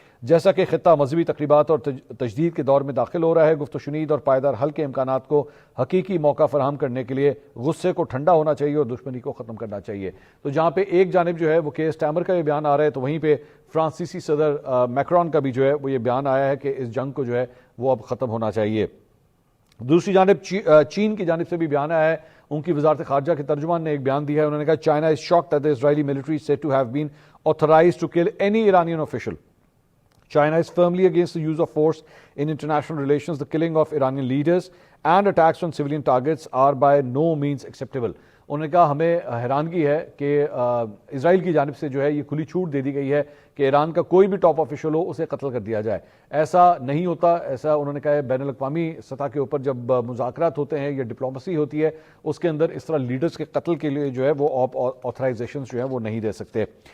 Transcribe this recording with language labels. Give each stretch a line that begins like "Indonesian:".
Urdu: جیسا کہ خطہ مذہبی تقریبات اور تجدید کے دور میں داخل ہو رہا ہے, گفت و شنید اور پائیدار حل کے امکانات کو حقیقی موقع فراہم کرنے کے لیے غصے کو ٹھنڈا ہونا چاہیے اور دشمنی کو ختم کرنا چاہیے. تو جہاں پہ ایک جانب جو ہے وہ کیئر سٹارمر کا یہ بیان آ رہا ہے, تو وہیں پہ فرانسیسی صدر میکرون کا بھی جو ہے وہ یہ بیان آیا ہے کہ اس جنگ کو جو ہے وہ اب ختم ہونا چاہیے. دوسری جانب چین کی جانب سے بھی بیان آیا ہے. ان کی وزارت خارجہ کے ترجمان نے ایک بیان دیا ہے. انہوں نے کہا,
English: China is shocked that the Israeli military is said to have been authorized to kill any Iranian official. China is firmly against the use of force in international relations. The killing of Iranian leaders and attacks on civilian targets are by no means acceptable.
Urdu: انہوں نے کہا, ہمیں حیرانگی ہے کہ اسرائیل کی جانب سے جو ہے یہ کھلی چھوٹ دے دی گئی ہے کہ ایران کا کوئی بھی ٹاپ آفیشل ہو اسے قتل کر دیا جائے. ایسا نہیں ہوتا. ایسا انہوں نے کہا ہے بین الاقوامی سطح کے اوپر جب مذاکرات ہوتے ہیں یا ڈپلومسی ہوتی ہے اس کے اندر اس طرح لیڈرز کے قتل کے لیے جو ہے وہ آتھرائزیشنز جو ہے وہ نہیں دے سکتے.